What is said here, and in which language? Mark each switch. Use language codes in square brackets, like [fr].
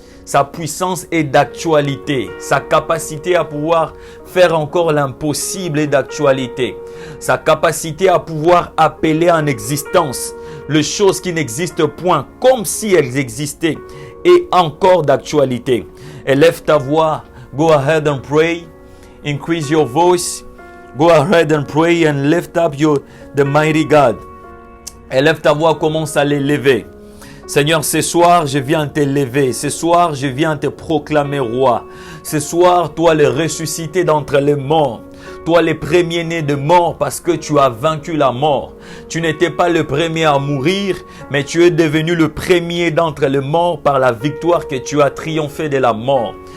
[fr] Sa puissance est d'actualité. Sa capacité à pouvoir faire encore l'impossible est d'actualité. Sa capacité à pouvoir appeler en existence les choses qui n'existent point comme si elles existaient est encore d'actualité. Élève ta voix. [en] Go ahead and pray. Increase your voice. Go ahead and pray and lift up the mighty God. [fr] Élève ta voix, commence à l'élever. Seigneur, ce soir, je viens t'élever. Ce soir, je viens te proclamer roi. Ce soir, toi le ressuscité d'entre les morts. Toi le premier-né de mort parce que tu as vaincu la mort. Tu n'étais pas le premier à mourir, mais tu es devenu le premier d'entre les morts par la victoire que tu as triomphé de la mort.